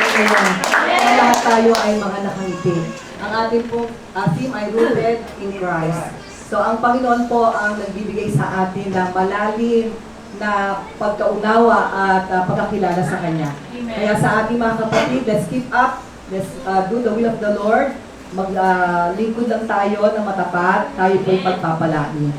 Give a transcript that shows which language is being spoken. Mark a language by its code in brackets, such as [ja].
[tl] Lahat tayo ay mga nakangiti. Ang ating pong theme ay [en] rooted in Christ. [tl] So ang Panginoon po ang nagbibigay sa atin ng malalim na pagkaunawa at pagkakilala sa Kanya. Kaya sa ating mga kapatid, [en] let's keep up, let's do the will of the Lord. [tl] Maglingkod lang tayo na matapat, tayo po'y pagpapalain.